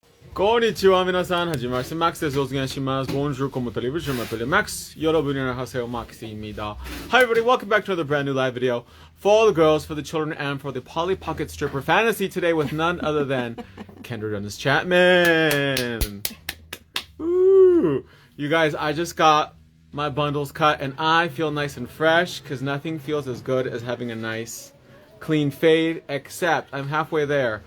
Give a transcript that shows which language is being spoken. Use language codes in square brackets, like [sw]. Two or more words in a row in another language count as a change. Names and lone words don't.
[ja] こんにちは皆さん、はじまし Maxです。お願いします。 [fr] Bonjour, comment allez-vous? Je m'appelle Max. [ko] 여러분 안녕하세요, Max입니다. [en] Hi everybody, welcome back to another brand new live video for all the girls, for the children, and for the Polly Pocket Stripper Fantasy today with none other than Kendra Dennis Chapman. Woo! You guys, I just got my bundles cut and I feel nice and fresh because nothing feels as good as having a nice clean fade, except I'm halfway there.